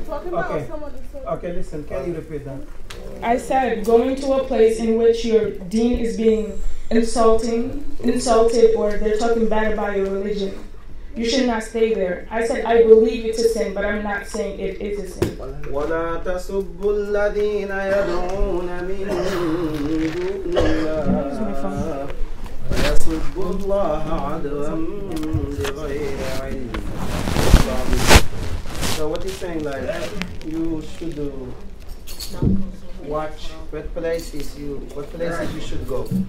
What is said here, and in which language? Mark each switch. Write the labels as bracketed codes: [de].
[en] Okay, listen, can you repeat that? I said going to a place in which your deen is being insulted or they're talking bad about your religion. You should not stay there. I said I believe it's a sin, but I'm not saying it is a sin. [ar] ولا تسبوا الذين يدعون من دون الله ويسبوا الله عدوا بغير علم. [en] So what he's saying, like, you should watch what places you should go.